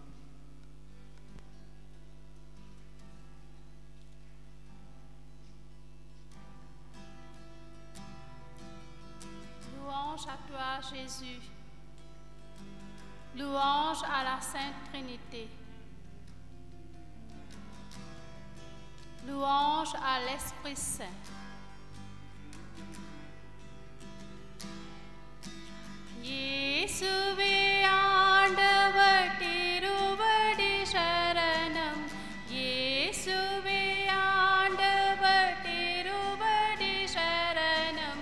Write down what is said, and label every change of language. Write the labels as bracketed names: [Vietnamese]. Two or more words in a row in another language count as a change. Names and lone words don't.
[French] Louange à toi, Jésus. Louange à la Sainte Trinité. Louange à l'Esprit Saint. [Tamil] இயேசுவே ஆண்டவர் திருவடி சரணம். இயேசுவே ஆண்டவர் திருவடி சரணம்.